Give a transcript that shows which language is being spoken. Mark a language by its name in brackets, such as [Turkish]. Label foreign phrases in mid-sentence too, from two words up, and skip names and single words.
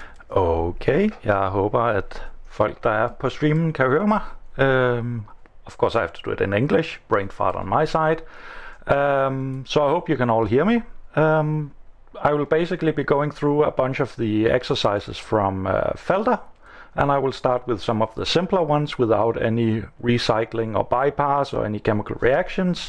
[Danish] Okay, jeg håber, at folk, der er på streamen, kan høre mig. [English] Of course, I have to do it in English, brain fart on my side. So I hope you can all hear me. I will basically be going through a bunch of the exercises from Felder, and I will start with some of the simpler ones without any recycling or bypass or any chemical reactions.